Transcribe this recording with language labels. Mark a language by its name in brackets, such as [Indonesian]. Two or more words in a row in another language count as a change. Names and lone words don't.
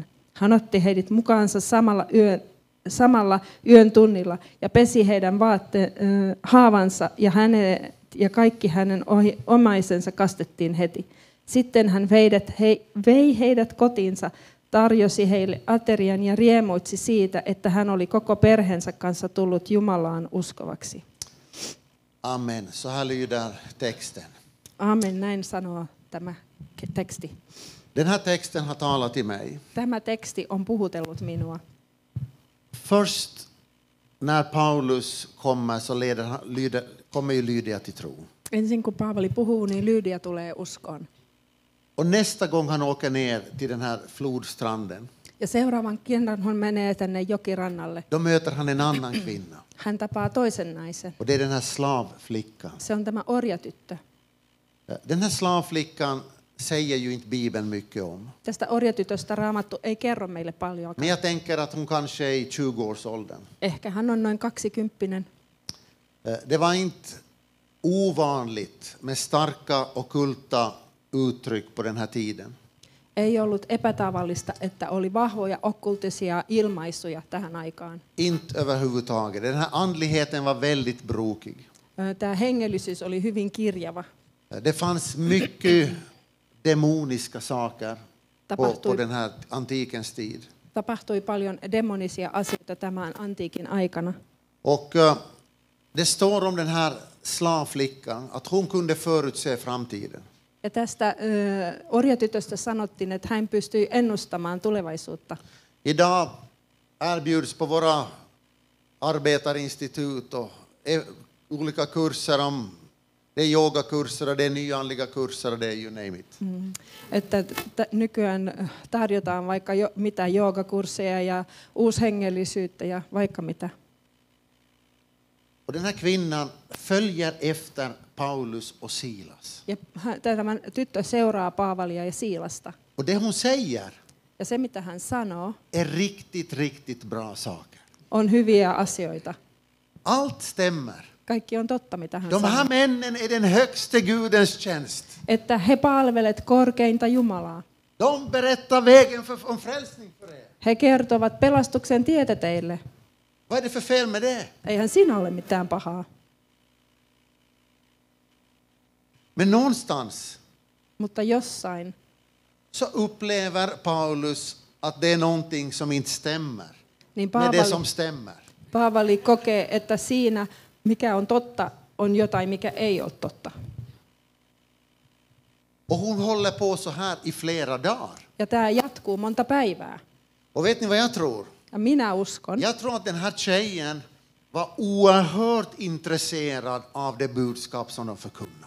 [Finnish] Hän otti heidät mukaansa samalla yön tunnilla ja pesi heidän haavansa ja kaikki hänen omaisensa kastettiin heti. Sitten hän vei heidät kotiinsa, tarjosi heille aterian ja riemuitsi siitä, että hän oli koko perheensä kanssa tullut Jumalaan uskovaksi. [Swedish] Amen. Så här lyder texten. [Finnish] Amen, näin sanoo tämä teksti. [Swedish] Den här texten har talat till mig. [Finnish] Tämä teksti on puhutellut minua. [Swedish] Först när Paulus kommer så kommer ju Lydia till tro. [Finnish] Ensin kun Paavali puhuu, niin Lydia tulee uskoon. [Swedish] Och nästa gång han åker ner till den här flodstranden. [Finnish] Ja seuraavan kerran hän menee tänne jokirannalle. [Swedish] Då möter han en annan kvinna. [Finnish] Hän tapaa toisen naisen. [Swedish] Och det är den här slavflickan. [Finnish] Se on tämä orjatyttö. [Swedish] Den här slavflickan säger ju inte Bibeln mycket om. [Finnish] Tästä orjatytöstä Raamattu ei kerro meille paljon. [Swedish] Men jag tänker att hon kanske är i 20-årsåldern. [Finnish] Ehkä hän on noin 20. [Swedish] Det var inte ovanligt med starka ockulta uttryck på den här tiden. [Finnish] Ei ollut epätavallista, että oli vahvoja okkultisia ilmaisuja tähän aikaan. [Swedish] Inte överhuvudtaget. Den här andligheten var väldigt brokig. [Finnish] Tämä hengellisyys oli hyvin kirjava. [Swedish] Det fanns mycket demoniska saker på den här antikens tid. [Finnish] Tapahtui paljon demonisia asioita tämän antiikin aikana. [Swedish] Och det står om den här slavflickan att hon kunde förutse framtiden. [Finnish] Ja tästä orjatytöstä sanottiin, että hän pystyi ennustamaan tulevaisuutta. [Swedish] Idag erbjuds på våra arbetarinstitut och olika kurser om det är yogakurser och det är nyandliga kurser och det är [English] you name it. [Finnish] Että nykyään tarjotaan vaikka mitä joogakursseja ja uushengellisyyttä ja vaikka mitä. [Swedish] Och den här kvinnan följer efter Paulus och Silas. [Finnish] Ja tämä tyttö seuraa Paavalia ja Siilasta. [Swedish] Och det hon säger [Finnish] Ja se mitä hän sanoo [Swedish] är riktigt bra saker. [Finnish] on hyviä asioita. [Swedish] Allt stämmer. [Finnish] Kaikki on totta mitä hän [Swedish] De här [Finnish] sanoo. [Swedish] männen är den högste Gudens tjänst. [Finnish] Että he palvelet korkeinta Jumalaa. [Swedish] De berättar vägen om frälsning för er. [Finnish] He kertovat pelastuksen tietä teille. [Swedish] Vad är det för fel med det? [Finnish] Eihän siinä ole mitään pahaa. [Swedish] Men någonstans [Finnish] Mutta jossain [Swedish] så upplever Paulus att det är någonting som inte stämmer [Finnish] niin [Swedish] med det som stämmer. [Finnish] Paavali kokee, että siinä mikä on totta on jotain, mikä ei ole totta. [Swedish] Och hon håller på så här i flera dagar. [Finnish] Ja tämä jatkuu monta päivää. [Swedish] Och vet ni vad jag tror? [Finnish] Ja minä uskon, [Swedish] Jag tror att den här tjejen var oerhört intresserad av det budskap som de förkunnar.